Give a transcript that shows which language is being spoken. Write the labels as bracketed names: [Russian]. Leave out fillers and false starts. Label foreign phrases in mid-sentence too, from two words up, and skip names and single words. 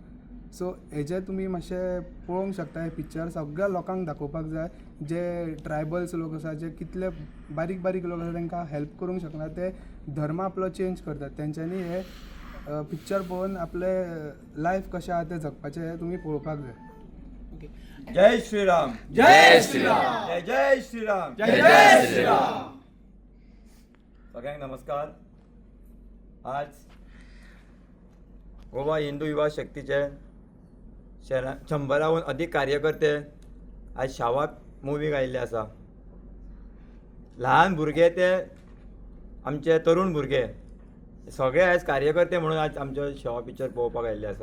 [Konkani] सो हेजें तुमी मातशें पळोवंक शकता. हे पिक्चर सगळ्या लोकांक दाखोवपाक जाय. जे ट्रायबल्स लोक आसा, जे कितले बारीक बारीक लोक आसा तांकां हेल्प करूंक शकना ते धर्म आपलो चेंज करतात. तेंच्यांनी हे पिक्चर पळोवन आपले लायफ कशें आसा तें जगपाचें हें तुमी पळोवपाक जाय. जय श्रीराम, जय श्रीराम, जय जय श्रीराम, जय जय श्रीराम. सगळ्यांक नमस्कार. आज गोवा हिंदू युवा शक्तीचे 100हून अधिक कार्यकर्ते आज शावाक मुवीक आयिल्ले आसा. ल्हान भुरगे ते आमचे तरुण भुरगे सगळे आज कार्यकर्ते म्हणून आज आमचे शावा पिक्चर पळोवपाक आयिल्ले आसा.